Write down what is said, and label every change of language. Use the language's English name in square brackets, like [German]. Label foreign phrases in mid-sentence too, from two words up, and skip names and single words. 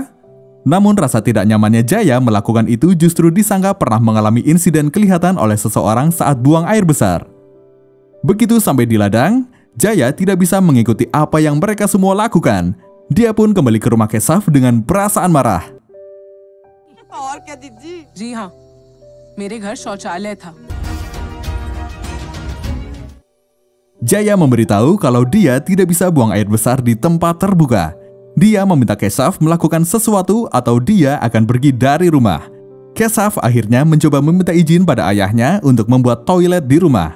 [Indonesian] Namun rasa tidak nyamannya Jaya melakukan itu justru disangka pernah mengalami insiden kelihatan oleh seseorang saat buang air besar. Begitu sampai di ladang, Jaya tidak bisa mengikuti apa yang mereka semua lakukan. Dia pun kembali ke rumah Keshav dengan perasaan marah. [Hindi] और क्या दीदी? जी हाँ, मेरे घर शौचालय था। [Indonesian] Jaya memberitahu kalau dia tidak bisa buang air besar di tempat terbuka. Dia meminta Keshav melakukan sesuatu atau dia akan pergi dari rumah. Keshav akhirnya mencoba meminta izin pada ayahnya untuk membuat toilet di rumah.